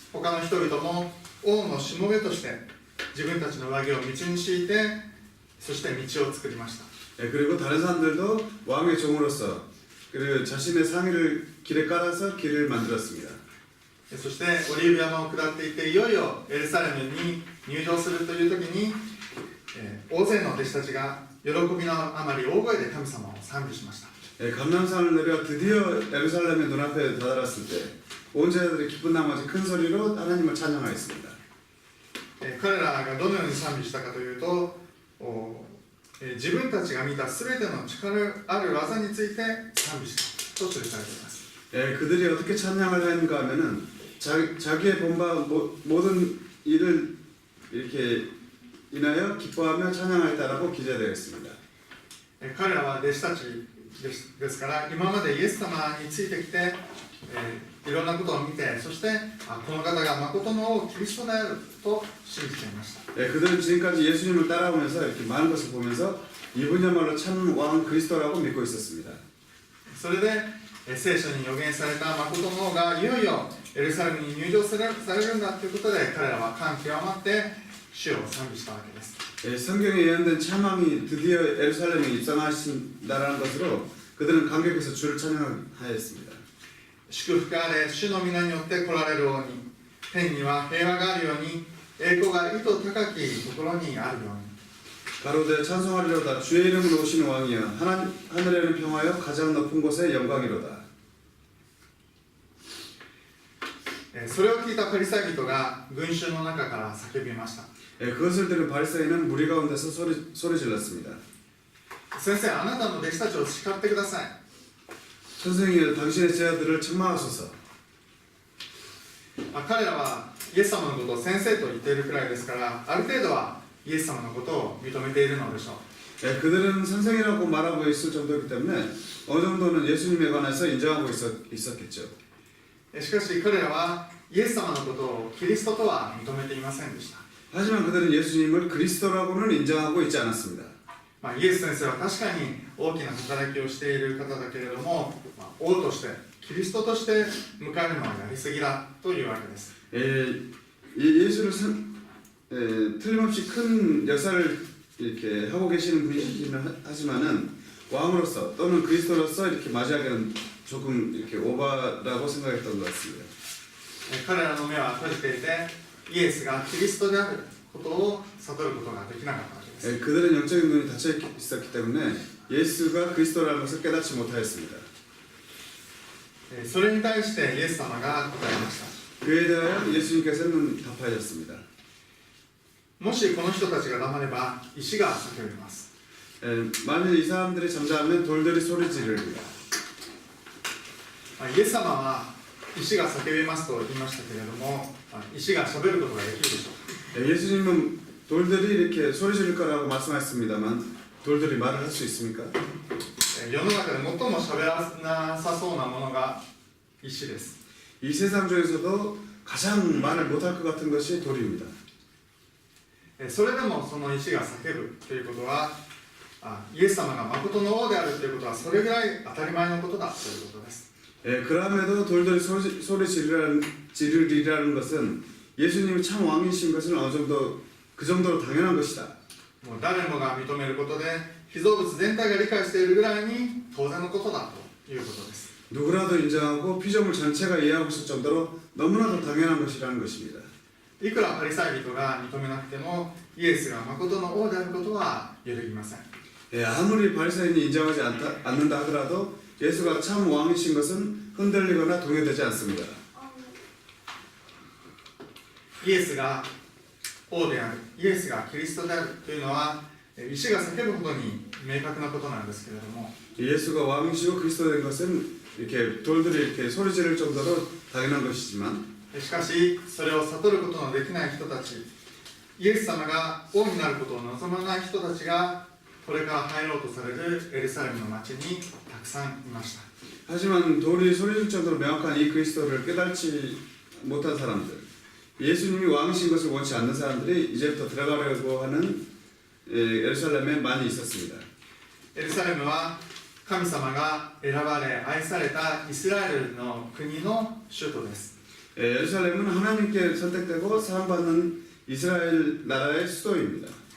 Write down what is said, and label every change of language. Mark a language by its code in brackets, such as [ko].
[ja] 他の人々も王のしもべとして自分たちの上着を道に敷いて、そして道を作りました。 [ko] 그리고 다른 사람들도 왕의 종으로서 그 자신의 상의를 길에 깔아서 길을 만들었습니다. [ja] そしてオリーブ山を下っていっていよいよエルサレムに入場するという時に、大勢の弟子たちが喜びのあまり大声で神様を賛美しました。 [ko] 감람산을 내려 드디어 예루살렘의 눈앞에 다다랐을 때 온 제자들이 기쁜 나머지 큰 소리로 하나님을 찬양하였습니다. [ja] 彼らがどのように賛美したかというと、自分たちが見たすべての力ある技について賛美したと記されています。 [ko] 그들이 어떻게 찬양을 했는가 하면은 자기의 본바 모든 일을 이렇게 인하여 기뻐하며 찬양하였다라고 기재되어 있습니다. [ja] 彼らは弟子たちですから、今までイエス様についてきて、いろんなことを見て、そしてこの方が誠の王キリストであると信じていました。 [ko] 그들은 지금까지 예수님을 따라오면서 이렇게 많은 것을 보면서 이분야말로 참 왕 그리스도라고 믿고 있었습니다. [ja] それで聖書に予言された誠の王がいよいよエルサレムに入場されるんだということで、彼らは感極まって主を賛美したわけです。 [ko] 성경에 예언된 참왕이 드디어 예루살렘에 입성하신다라는 것으로 그들은 감격해서 주를 찬양하였습니다. [ja] 祝福あれ、主の皆によって来られる王に、天には平和があるように、栄光が意図高きところにあるように。 [ko] 가로되 찬송하리로다 주의 이름으로 오시는 왕이여 하늘에는 평화여 가장 높은 곳에 영광이로다. [ja] それを聞いたパリサイ人が群衆の中から叫びました。 [ko] 그것을 들은 바리새인은 무리 가운데서 소리 질렀습니다. [ja] 先生、あなたの弟子たちを叱ってください。 [ko] 선생이여 당신의 제자들을 책망하소서. [ja] 彼らはイエス様のことを先生と言っているくらいですから、ある程度はイエス様のことを認めているのでしょう。 [ko] 그들은 선생이라고 말하고 있을 정도이기 때문에 어느 정도는 예수님에 관해서 인정하고 있었겠죠. [ja] しかし彼らはイエス様のことをキリストとは認めていませんでした。 [ko] 하지만 그들은 예수님을 그리스도라고는 인정하고 있지 않았습니다. [ja] イエス先生は確かに大きな働きをしている方だけれども、王としてキリストとして迎えるのはやりすぎだというわけです。 [ko] 예수를 틀림없이 큰 역사를 이렇게 하고 계시는 분이시긴 하지만은 왕으로서 또는 그리스도로서 이렇게 맞이하기는 조금 이렇게 오바라고 생각했던 것 같습니다. [ja] 彼らの目は閉じていて、イエスがキリストであることを悟ることができなかったわけです。 [ko] 그들은 영적인 눈이 닫혀 있었기 때문에 예수가 그리스도라는 것을 깨닫지 못하였습니다. [ja] それに対してイエス様が答えました。 [ko] 그에 대하여 예수님께서는 답하셨습니다. [ja] もしこの人たちが黙れば石が叫びます。 [ko] 만일 이 사람들이 잠자면 돌들이 소리 지르리라. [ja] イエス様は石が叫びますと言いましたけれども、石が喋ることができるでしょうか。 [ko] 예수님은 돌들이 이렇게 소리 지를 거라고 말씀하셨습니다만 돌들이 말을 할 수 있습니까? [ja] 世の中で最も喋らなさそうなものが石です。 [ko] 이 세상 중에서도 가장 말을 못할 것 같은 것이 돌입니다. [ja] それでもその石が叫ぶということは、イエス様が誠の王であるということはそれぐらい当たり前のことだということです。 [ko] 그럼에도 돌들이 소리 지르리라는 것은 예수님이 참 왕이신 것은 어느 정도 그 정도로 당연한 것이다. [ja] もう誰もが認めることで被造物全体が理解しているぐらいに当然のことだということです。 [ko] 누구라도 인정하고 피조물 전체가 이해하고 있을 정도로 너무나도 당연한 것이라는 것입니다. [ja] いくらパリサイ人が認めなくてもイエスが誠の王であることは揺るぎません。 [ko] 아무리 바리새인이 인정하지 않는다 하더라도 예수가 참 왕이신 것은 흔들리거나 동요되지 않습니다. [ja] イエスが王である、イエスがキリストであるというのは石が叫ぶほどに明確なことなんですけれども、 [ko] 예수가 왕이시고 그리스도 된 것은 이렇게 돌들이 이렇게 소리 지를 정도로 당연한 것이지만 [ja] しかしそれを悟ることのできない人たち、イエス様が王になることを望まない人たちがこれから入ろうとされるエルサレムの町にたくさんいました。 [ko] 하지만 돌이 소리 질 정도로 명확한 이 그리스도를 깨닫지 못한 사람들, 예수님이 왕이신 것을 원치 않는 사람들이 이제부터 들어가려고 하는 예루살렘에 많이 있었습니다. [ja] エルサレムは神様が選ばれ愛されたイスラエルの国の首都です。 [ko] 예루살렘은 하나님께 선택되고 사랑받는 이스라엘 나라의 수도입니다.